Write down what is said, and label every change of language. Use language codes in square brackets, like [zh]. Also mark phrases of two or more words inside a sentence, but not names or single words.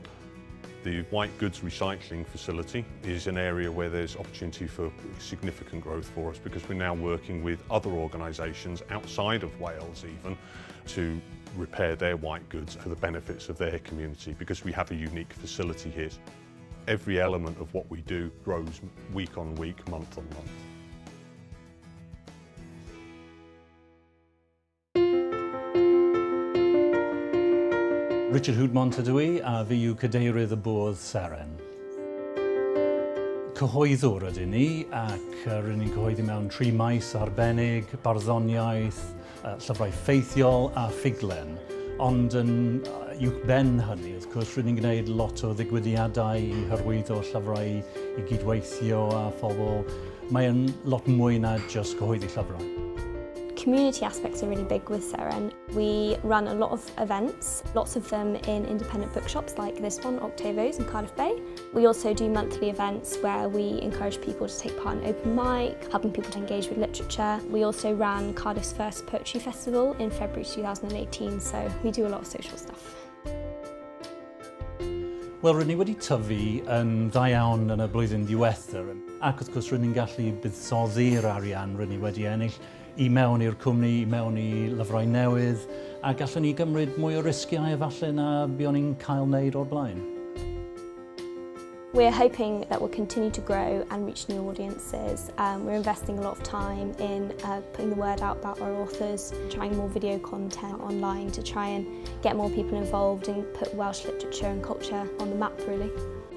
[en] The white goods recycling facility is an area where there's opportunity for significant growth for us, because we're now working with other organisations outside of Wales even to repair their white goods for the benefits of their community, because we have a unique facility here. Every element of what we do grows week on week, month on month. [cy] Richard Hwdmont ydw i, a fi yw cadeirydd y bwrdd Sarin. Cyhoeddwr ydyn ni, ac rydyn ni'n cyhoeddi mewn 3 maes arbennig, barddoniaeth, llyfrau ffeithiol a ffuglen. Ond yn uwchben hynny, wrth gwrs, rydyn ni'n gwneud lot o ddigwyddiadau i hyrwyddo llyfrau, i gydweithio a phobl. Mae'n lot mwy na just cyhoeddi llyfrau. [en] Community aspects are really big with Sy'n. We run a lot of events, lots of them in independent bookshops like this one, Octavos in Cardiff Bay. We also do monthly events where we encourage people to take part in open mic, helping people to engage with literature. We also ran Cardiff's first poetry festival in February 2018, so we do a lot of social stuff. [cy] Wel, rydyn ni wedi tyfu yn dda iawn yn y blwyddyn diwethaf, ac wrth gwrs rydyn ni'n gallu buddsoddi'r arian rydyn ni wedi ennill i mewn i'r cwmni, i mewn i lyfrau newydd, a gallwn ni gymryd mwy o risgiau efallai na buon ni'n cael wneud o'r blaen. [en] We're hoping that we'll continue to grow and reach new audiences. We're investing a lot of time in putting the word out about our authors, trying more video content online to try and get more people involved and put Welsh literature and culture on the map, really.